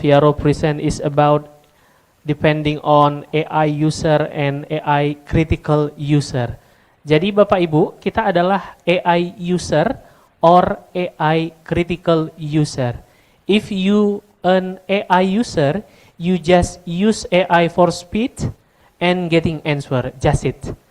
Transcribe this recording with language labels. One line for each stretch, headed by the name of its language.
English: Jaro present is about depending on AI user and AI critical user.
Indonesian: Jadi Bapak Ibu, kita adalah
English: AI user or AI critical user. If you an AI user, you just use AI for speed and getting answer, just it.